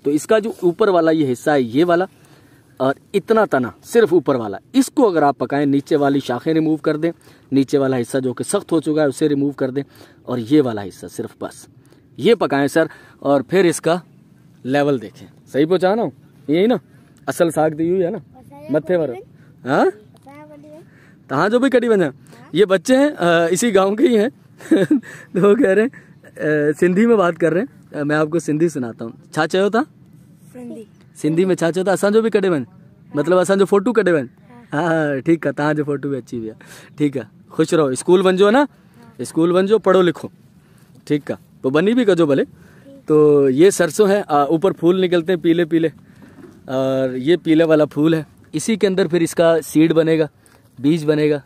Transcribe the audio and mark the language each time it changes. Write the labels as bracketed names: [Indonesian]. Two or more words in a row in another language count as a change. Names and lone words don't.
[Hindi] तो इसका जो ऊपर वाला ये हिस्सा है, ये वाला, और इतना तना सिर्फ ऊपर वाला, इसको अगर आप पकाएं, नीचे वाली शाखें रिमूव कर दें, नीचे वाला हिस्सा जो कि सख्त हो चुका है उसे रिमूव कर दें, और ये वाला हिस्सा सिर्फ बस ये पकाएं सर, और फिर इसका लेवल देखें। सही पहुंचा ना, यही ना असल साग दी हुई है ना मत्थे पर। हाँ, तहाँ जो भी कटी बना, ये बच्चे हैं इसी गांव के ही हैं तो वो कह रहे हैं सिंधी में बात कर रहे हैं। मैं आपको सिंधी सुनाता हूँ। [Sindhi] छा चयो था सिंधी में, छा चयो था असांजो भी कटे बन, मतलब असांजो फोटू कटे बन। [Hindi] हाँ ठीक है, [Sindhi] तव्हां जो फोटू [Hindi] भी अच्छी भी है, ठीक है। [Sindhi] खुश रहो, स्कूल वञो ना, स्कूल वञो, [Hindi] पढ़ो लिखो, ठीक है। [Sindhi] तो बनी भी कजो भले। [Hindi] तो ये सरसों है, ऊपर फूल निकलते हैं पीले पीले, और ये पीले वाला फूल है, इसी के अंदर फिर इसका सीड बनेगा, बीज बनेगा।